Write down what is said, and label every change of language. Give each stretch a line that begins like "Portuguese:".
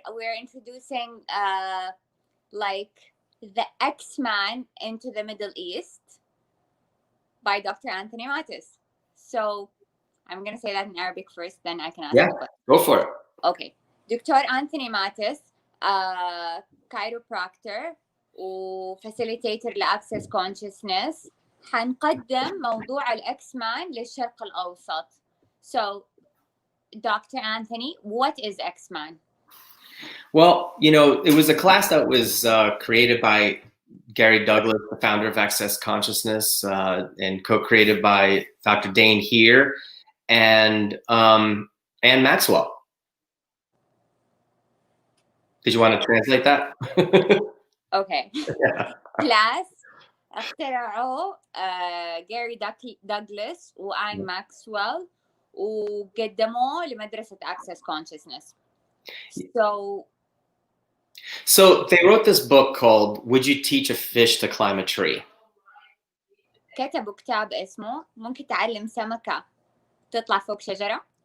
English: We're introducing like the Xmen into the Middle East by Dr. Anthony Mattis. So I'm gonna say that in Arabic first, then I can ask you. Go for it. Okay. Dr.
Arabic: Anthony Mattis, chiropractor وفاسيليتيتر لأكسس كونشسنس. حنقدم موضوع الإكسمان للشرق الأوسط.
English: So, Dr. Anthony, what is Xmen? Well, it was a class that was created by Gary Douglas, the founder of Access Consciousness, and co-created by Dr. Dane here and Maxwell. Did you want to translate that? Okay.
Arabic: Class اخترعوه جاري دوغلاس وآن ماكسويل وقدموه لمدرسة Access Consciousness.
English: So they wrote this book called Would You Teach a Fish to Climb a Tree?
Arabic: كتبوا كتاب اسمه ممكن تعلم سمكة تطلع فوق شجرة.